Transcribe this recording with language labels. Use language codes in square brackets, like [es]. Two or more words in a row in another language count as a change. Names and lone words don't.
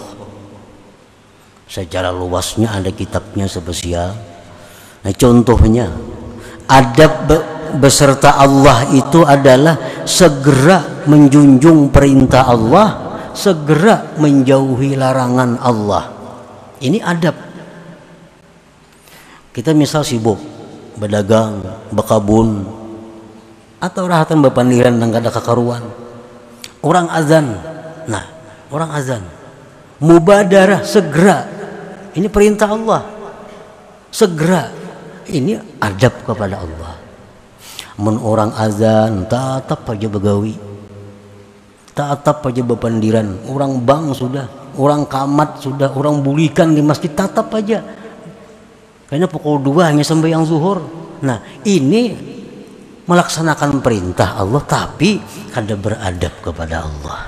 [id] Secara luasnya ada kitabnya spesial. Nah contohnya adab beserta Allah itu adalah segera menjunjung perintah Allah, segera menjauhi larangan Allah. Ini adab. [bjn] Kita misal sibuk berdagang, berkabun, atau rahatan berpandiran dan kada kakaruan. [id] Orang azan, nah orang azan, mubadarah segera. Ini perintah Allah, segera. Ini adab kepada Allah. [bjn] Mun orang azan, tatap aja begawi, tatap aja berpandiran. Orang bang sudah, orang kamat sudah, orang bulikan di masjid tatap aja. [id] Kayaknya pukul 2 hanya sembahyang zuhur. Nah ini melaksanakan perintah Allah tapi kada beradab kepada Allah.